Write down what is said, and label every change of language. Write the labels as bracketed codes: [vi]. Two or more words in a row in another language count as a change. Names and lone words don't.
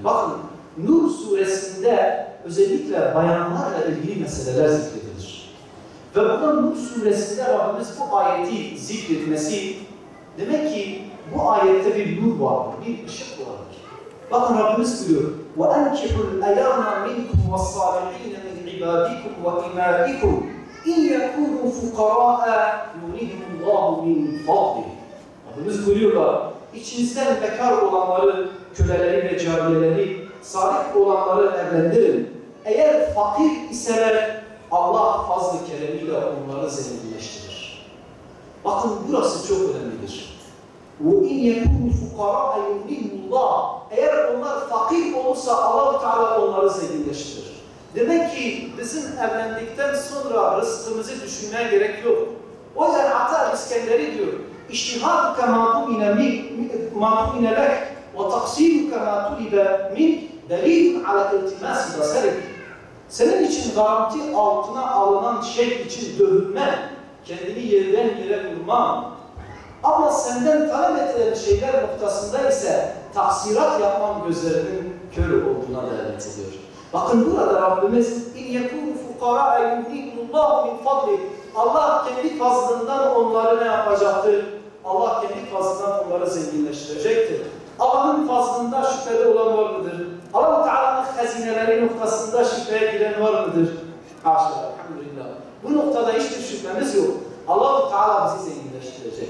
[tr] Bakın Nur suresinde özellikle bayanlarla ilgili meseleler zikredilir. Ve burada Nur suresinde Rabbimiz bu ayeti zikretmesi demek ki bu ayette bir nur vardır, bir ışık vardır. Bakın Rabbimiz diyor [ar] وَاَنْكِحُوا الْاَيَامَ مِنْكُمْ وَالصَّالِحِينَ مِنْ عِبَادِكُمْ وَاِمَائِكُمْ اِنْ يَكُونُوا فُقَرَاءَ يُغْنِهِمُ اللّٰهُ مِنْ فَضْلِهِ. [tr] Rabbimiz buyuruyorlar, içinizden bekar olanları, köleleri ve cariyeleri, salih olanları evlendirin. Eğer fakir iseler Allah fazl-ı keremiyle onları zenginleştirir. Bakın burası çok önemlidir. [ar] وَاِنْ يَكُونُوا فُقَرَاءَ يُغْنِهِمُ اللّٰهُ. [tr] Eğer onlar fakir olursa Allah-u Teala onları zenginleştirir. Demek ki bizim evlendikten sonra rızkımızı düşünmeye gerek yok. O yüzden Ata İskenderi diyor, [ar] اجتهادك ما ضمن لك وتقصيرك ما طلب من دليل على التماس بصرك. [tr] Senin için garanti altına alınan şey için dövünme, kendini yerden yere vurma. Ama senden talep edilen şeyler noktasında ise taksirat yapman gözlerinin kör olduğuna delalet ediyor. Bakın burada Rabbimiz [ar] اِنْ يَكُونُ فُقَرَاءَ يُغْنِهِمُ اللّٰهُ مِنْ فَضْلِهِ. [tr] Allah kendi fazlından onları ne yapacaktır? Allah kendi fazlından onları zenginleştirecektir. Allah'ın fazlında şüpheli olan var mıdır? Allah-u Teala'nın hazineleri noktasında şüpheye giren var mıdır? Haşa, elhamdülillah. Bu noktada hiçbir şüphemiz yok. Allah-u Teala bizi zenginleştirecek.